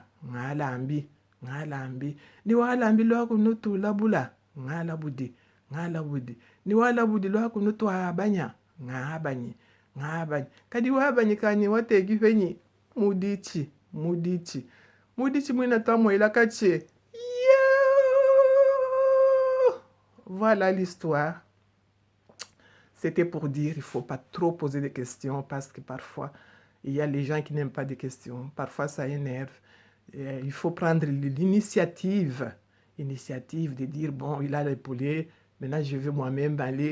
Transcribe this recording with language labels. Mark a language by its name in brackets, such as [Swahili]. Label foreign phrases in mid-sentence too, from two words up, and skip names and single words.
[Luba-Katanga] Ngalambi, ngalambi. Ni walambi lwako nutu labula. Ngalabudi, ngalabudi. Ni walabudi lwako nutu abanya. Ngabanyi, ngabanyi. Kadi wabanyi kanyi wategi fenyi. Mudichi, mudichi. Mudichi mwina tamo ilakache. [French] Yo! Voilà l'histoire. C'était pour dire, il ne faut pas trop poser de questions parce que parfois, il y a les gens qui n'aiment pas des questions. Parfois, ça énerve. Et il faut prendre l'initiative de dire, bon, il a les poulets, maintenant je vais moi-même aller.